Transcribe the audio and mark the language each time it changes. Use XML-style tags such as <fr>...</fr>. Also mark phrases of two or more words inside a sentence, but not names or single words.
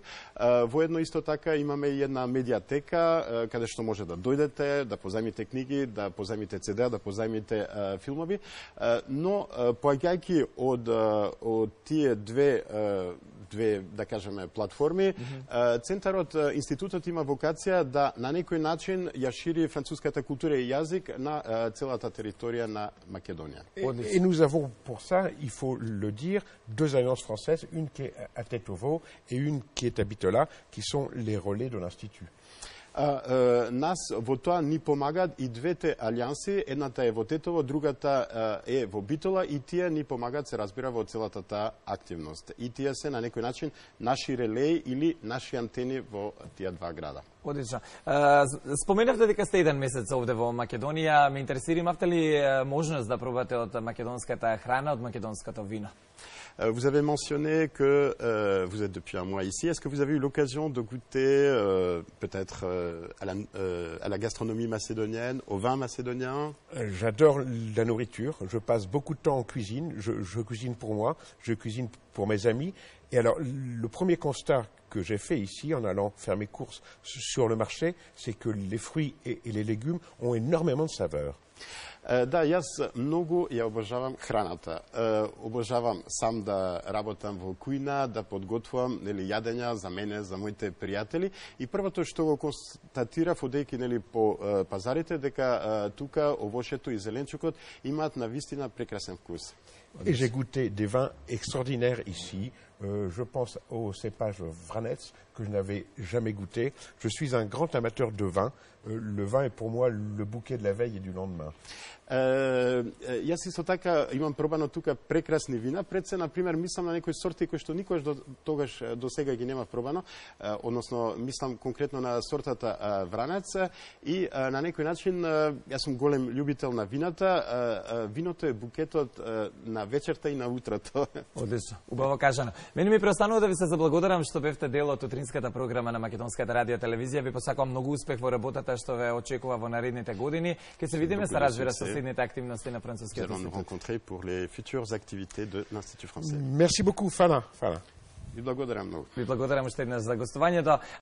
<mk>Воедно исто така имаме и една медиатека каде што може да дојдете, да позајмите книги, да позајмите CD, да позајмите филмови, но поаѓајќи од тие две да кажеме платформи, центарот, институтот има вокација да на некој начин ја шири француската култура и јазик на целата територија на Македонија.</mk> <fr>Et nous avons pour ça, il faut le dire, deux alliances françaises, une qui est à Tetovo et une qui est à Bitola, qui sont les relais de l'Institut.</fr> <mk>Нас во тоа ни помагаат и двете алијанси, едната е во Тетово, другата е во Битола и тие ни помагаат, се разбира, во целата таа активност. И тие се на некој начин наши релеи или наши антени во тие два града. Одлично. Споменавте дека сте еден месец овде во Македонија. Ме интересира, имавте ли можност да пробате од македонската храна, од македонското вино?</mk> <fr>Vous avez mentionné que vous êtes depuis un mois ici. Est-ce que vous avez eu l'occasion de goûter peut-être à la gastronomie macédonienne, au vin macédonien? J'adore la nourriture. Je passe beaucoup de temps en cuisine. Je cuisine pour moi, je cuisine pour mes amis. Et alors, le premier constat que j'ai fait ici, en allant faire mes courses sur le marché, c'est que les fruits et les légumes ont énormément de saveur.</fr> <mk>Да, јас многу ја обожавам храната. Обожавам сам да работам во кујна, да подготвувам јадења за мене, за моите пријатели. И првото што го констатирав одејќи по пазарите, дека тука овошето и зеленчукот имаат навистина прекрасен вкус.</mk> <fr>Et j'ai goûté des vins extraordinaires ici. Je pense au cépage Vranec que je n'avais jamais goûté. Je suis un grand amateur de vin. Le vin est pour moi le bouquet de la veille et du lendemain.</fr> <mk>Јас исто така имам пробано тука прекрасни вина. Пред се, например, мислам на некои сорти кои што никогаш тогаш до сега ги нема пробано, односно мислам конкретно на сортата Вранец и на некој начин јас сум голем љубител на вината. Виното е букетот на вечерта и на утрото. Одлично, убаво кажано. Мене ми преостанува да ви се заблагодарам што бевте дел од утринската програма на Македонската радио телевизија. Ви посакувам многу успех во работата што ве очекува во наредните години. Ке се видиме, се разбира, со следните активности на францускиот институт.</mk> <fr>Nous rencontrer pour les futures activités de l'Institut français. Merci beaucoup, Fana.</fr> <mk>Ви благодарам многу. Ви благодарам уште еднаш за гостувањето.</mk>